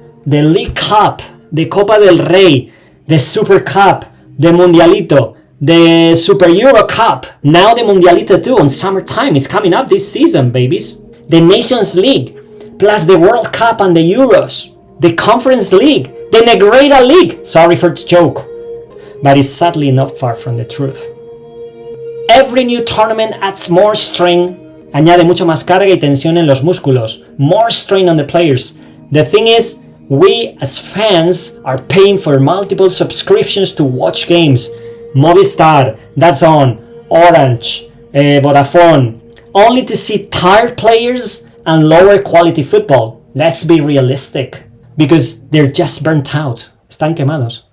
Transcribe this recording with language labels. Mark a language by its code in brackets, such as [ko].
[en] The League Cup, the Copa del Rey, the Supercup, the Mundialito, the Super Euro Cup, now the Mundialito too on summertime. It's coming up this season, babies. The Nations League, plus the World Cup and the Euros, the Conference League, the Negreira League. Sorry for the joke, but it's sadly not far from the truth. Every new tournament adds more strain, [es] añade mucho más carga y tensión en los músculos, [en] more strain on the players. The thing is, we as fans are paying for multiple subscriptions to watch games. Movistar, DAZN, Orange, Vodafone, only to see tired players and lower quality football. Let's be realistic, because they're just burnt out. [es] Están quemados.